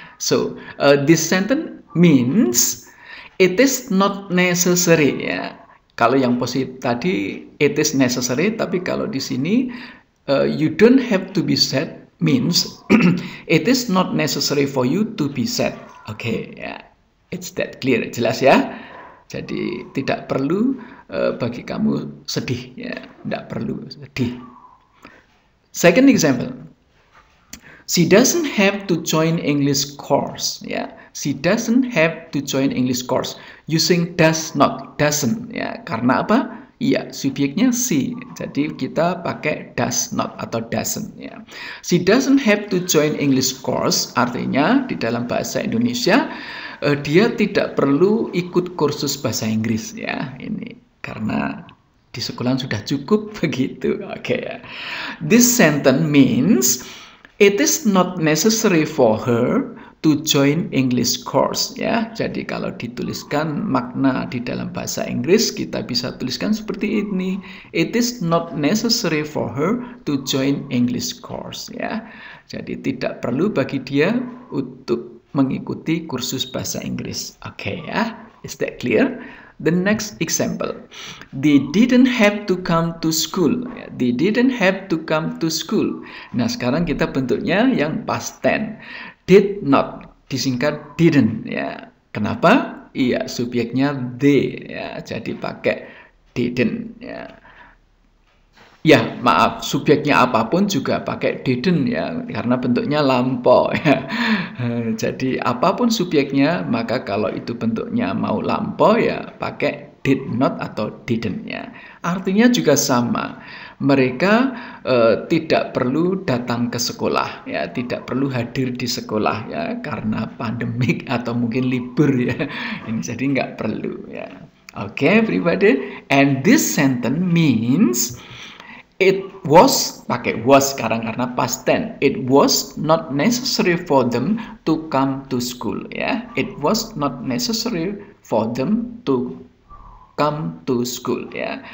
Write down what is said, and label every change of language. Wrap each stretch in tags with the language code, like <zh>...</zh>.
<en>So this sentence means it is not necessary ya.</en> <id>Kalau yang positif tadi</id> <en>it is necessary,</en> <id>tapi kalau di sini</id> <en>you don't have to be sad means it is not necessary for you to be sad. Oke ya. It's that clear,</en> <id>jelas ya. Jadi tidak perlu bagi kamu sedih ya, tidak perlu sedih.</id> <en>Second example. She doesn't have to join English course ya. She doesn't have to join English course using does not, doesn't ya.</en> <id>Karena apa? Iya, subjeknya she. Jadi kita pakai does not atau doesn't ya.</id> <en>She doesn't have to join English course,</en> <id>artinya di dalam bahasa Indonesia dia tidak perlu ikut kursus bahasa Inggris ya. Ini karena di sekolah sudah cukup begitu. Oke ya.</id> <en>This sentence means it is not necessary for her to join English course ya.</en> <id>Jadi kalau dituliskan makna di dalam bahasa Inggris kita bisa tuliskan seperti ini.</id> <en>It is not necessary for her to join English course ya.</en> <id>Jadi tidak perlu bagi dia untuk mengikuti kursus bahasa Inggris.</id> <en>Oke ya. Is that clear? The next example. They didn't have to come to school. They didn't have to come to school.</en> <id>Nah, sekarang kita bentuknya yang past tense. Did not, disingkat didn't ya. Kenapa? Iya, subjeknya they ya. Jadi pakai didn't ya. Ya, maaf, subjeknya apapun juga pakai didn't ya, karena bentuknya lampau ya. Jadi apapun subjeknya, maka kalau itu bentuknya mau lampau ya pakai did not atau didn't ya. Artinya juga sama. Mereka tidak perlu datang ke sekolah ya, tidak perlu hadir di sekolah ya karena pandemik atau mungkin libur ya. Ini jadi nggak perlu ya.</id> <en>Okay, everybody. And this sentence means it was,</en> <id>pakai was sekarang karena</id> <en>past tense. It was not necessary for them to come to school ya. It was not necessary for them to come to school ya.</en>